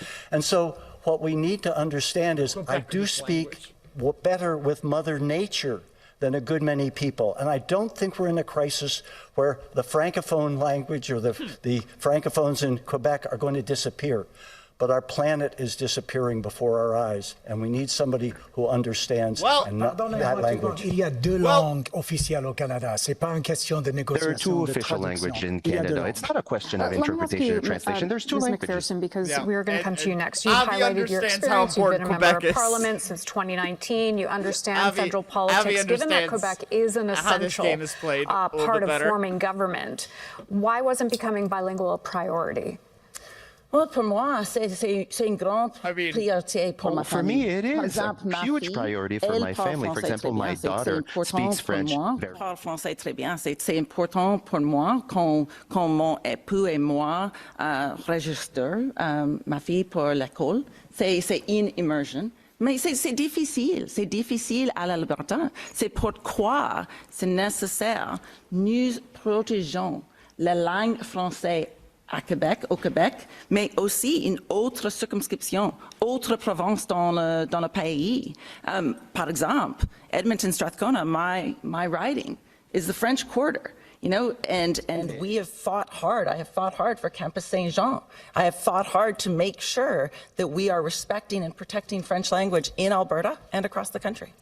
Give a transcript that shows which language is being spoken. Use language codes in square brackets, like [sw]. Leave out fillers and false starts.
[en] And so what we need to understand is I do speak better with Mother Nature than a good many people. And I don't think we're in a crisis where the Francophone language or the Francophones in Quebec are going to disappear. But our planet is disappearing before our eyes, and we need somebody who understands that language. [fr] Il y a deux langues officielles au Canada. C'est pas une question de négociation. [en] There are two official languages in Canada. It's not a question of interpretation or translation. There's two languages. McPherson, because we're going to come to you next. You've highlighted your experience. You've been a member of Parliament since 2019. You understand federal politics. Given that Quebec is an essential part of forming government, why wasn't becoming bilingual a priority? [fr] Well, pour moi, c'est une grande priorité pour ma famille. [en] For me, it is a huge priority for my family. For example, my daughter speaks French. [fr] Parle français très bien. C'est important pour moi quand mon époux et moi registrons ma fille pour l'école. C'est une immersion. Mais c'est difficile à l'Alberta. C'est pourquoi c'est nécessaire nous protégeons la langue française au Québec, mais aussi une autre circumscription, autre province dans le pays. Par exemple, [en] Edmonton, Strathcona, my riding is the French Quarter. You know, and we have fought hard. I have fought hard for Campus Saint-Jean. I have fought hard to make sure that we are respecting and protecting French language in Alberta and across the country.